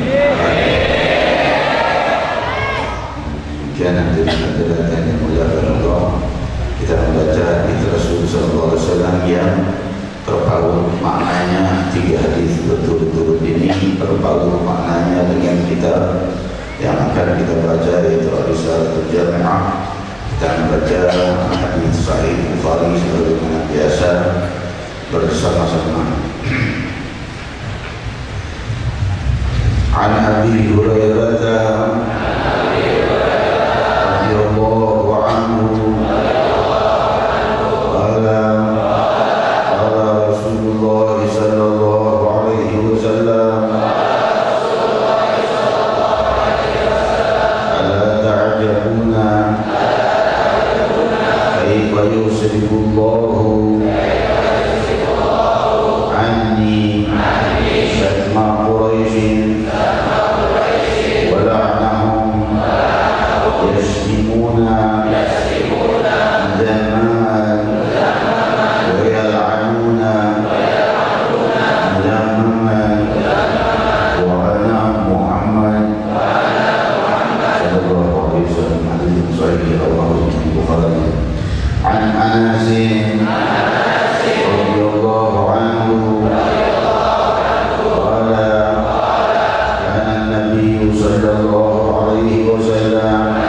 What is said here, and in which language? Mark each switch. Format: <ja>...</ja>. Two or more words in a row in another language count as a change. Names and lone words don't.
<id>Demikian hadirin-hadirat yang dimuliakan Allah, kita membaca hadis Rasul</id> <ar>صلى الله عليه وسلم</ar> <id>yang terpaut maknanya. 3 hadis berturut-turut ini terpaut maknanya dengan kitab yang akan kita baca, yaitu Risalatul Jami'ah. Kita membaca hadis Sahih Bukhari sebagaimana biasa bersama-sama.</id> <ar>عن أبي هريرة رضي الله عنه قال قال رسول الله صلى الله عليه وسلم ألا تعجبون كيف يصرف الله عني شتم قريش ولعنهم يشتمون مذمما ويلعنون مذمما وأنا محمد صلى الله عليه وسلم.</ar> <id>Hadis sahih</id> <ar>رواه البخاري. عن أنس رضي الله عنه قال كان النبي صلى الله عليه وسلم</ar>